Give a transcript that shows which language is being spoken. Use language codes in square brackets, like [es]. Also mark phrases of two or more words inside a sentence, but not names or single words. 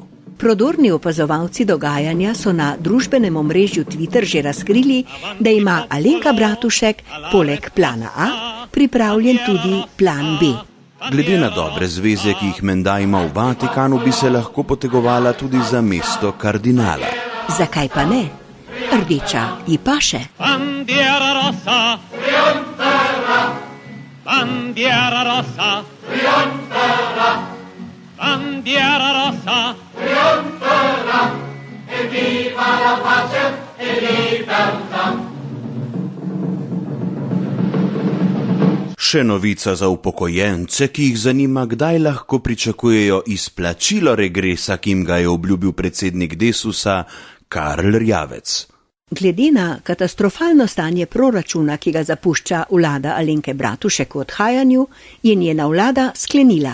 [sl] Prodorni opazovalci dogajanja so na družbenem omrežju Twitter že razkrili, da ima Alenka Bratušek poleg plana A pripravljen tudi plan B. Glede na dobre zveze, ki jih menda ima v Vatikanu, bi se lahko potegovala tudi za mesto kardinala. Zakaj pa ne? Rdeča ji paše. [it] Bandiera rossa, trionferà. Bandiera rossa, trionferà. Bandiera rossa, trionferà. E viva la pace e libertà. [sl] Še novica za upokojence, ki jih zanima, kdaj lahko pričakujejo izplačilo regresa, ki jim ga je obljubil predsednik Desusa Karl Erjavec. Glede na katastrofalno stanje proračuna, ki ga zapušča vlada Alenke Bratušek v odhajanju, je njena vlada sklenila.